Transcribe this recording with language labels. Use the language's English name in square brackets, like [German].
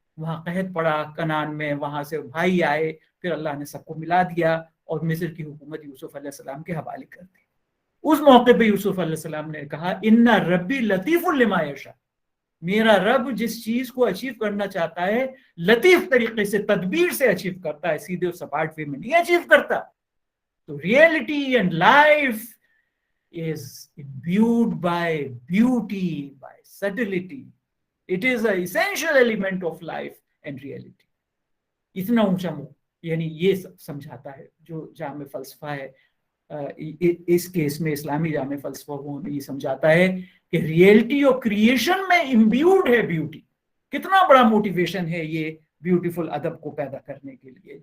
[Urdu] وہاں قحط پڑا کنعان میں، وہاں سے بھائی آئے، پھر اللہ نے سب کو ملا دیا اور مصر کی حکومت یوسف علیہ السلام کے حوالے کر دی. اس موقع پہ یوسف علیہ السلام نے کہا [Arabic] ان ربی لطیف لما یشاء، [Urdu] میرا رب جس چیز کو اچیو کرنا چاہتا ہے لطیف طریقے سے، تدبیر سے اچیو کرتا ہے، سیدھے اور سپاٹ وے میں نہیں اچیو کرتا. [English] تو reality and life is imbued by beauty, by subtlety. It is an essential element of life and reality. [Urdu] اتنا اونچا یعنی یہ سمجھاتا ہے جو جامع فلسفہ ہے. اس کیس میں اسلامی جامع فلسفہ وہ ہمیں یہ سمجھاتا ہے کہ ریئلٹی اور کریشن میں امبیوڈ ہے بیوٹی. کتنا بڑا موٹیویشن ہے یہ بیوٹیفل ادب کو پیدا کرنے کے لیے.